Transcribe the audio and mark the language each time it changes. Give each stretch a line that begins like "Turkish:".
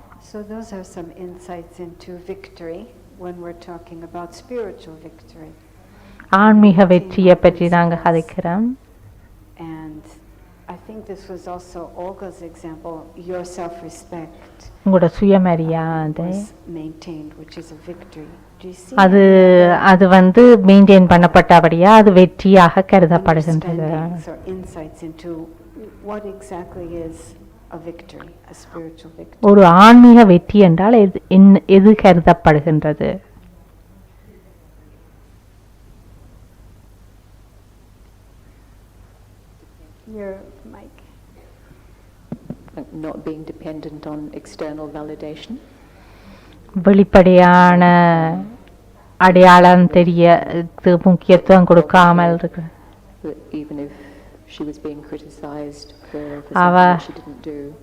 English: So those are some insights into victory when we're talking about spiritual victory.
Tamil: ஆன்மீக வெற்றியை பற்றி நாங்கள் கதைக்கிறோம்.
English: And I think this was also Olga's example, your self-respect.
Tamil: உங்களோட சுயமரியாதை
English: maintained, which is a victory.
Tamil: அது maintain பண்ணப்பட்டபடியா அது வெற்றியாக கருதப்படுகின்றது.
English: Insights into what exactly is a victory, a spiritual victory?
Tamil: ஒரு ஆன்மீக வெற்றி என்றால் எது கருதப்படுகின்றது?
English: Your mic. Not being dependent on external validation.
Tamil: வெளிப்படையான அடையாளம் தெரிய முக்கியத்துவம் கொடுக்காமல் இருக்கு.
English: Even if she was being criticized for something that she didn't do.